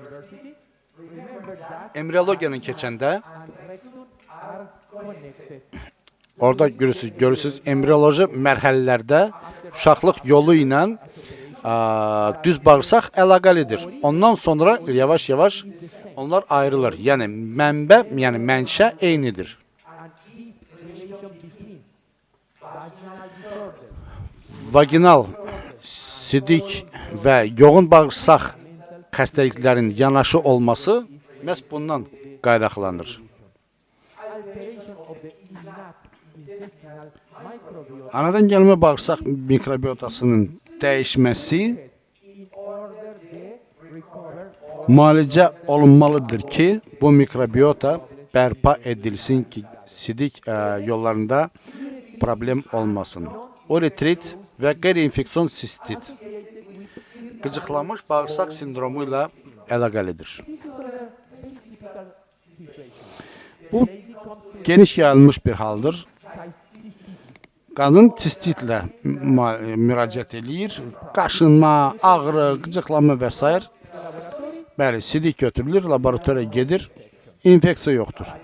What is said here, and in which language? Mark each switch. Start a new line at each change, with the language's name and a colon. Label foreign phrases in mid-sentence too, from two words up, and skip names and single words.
Azerbaijani: Embriologiyanı keçəndə orada görürsünüz embrioloji mərhələlərdə uşaqlıq yolu ilə düz bağırsaq əlaqəlidir. Ondan sonra yavaş-yavaş onlar ayrılır. Yəni mənbə, yəni mənşə eynidir. And this relation between vaginal disorders Vaginal, sidik və yoğun bağırsaq xəstəliklərinin yanaşı olması məhz bundan qaynaqlanır.
English: alteration of the innate intestinal microbiota
Azerbaijani: Anadan gəlmə bağırsaq mikrobiotasının dəyişməsi
English: in order to recover
Azerbaijani: müalicə olunmalıdır ki, bu mikrobiota bərpa edilsin ki, sidik yollarında problem olmasın. Uretrit və qeyri-infeksion sistit qıcıqlanmış bağırsaq sindromu ilə əlaqəlidir.
English: this is another very typical situation.
Azerbaijani: Bu geniş yayılmış bir haldır. Cystitis Qadın sistitlə müraciət eləyir. Qaşınma, ağrı, qıcıqlanma və s. Bəli, sidik götürülür, laboratoriya gedir. İnfeksiya yoxdur.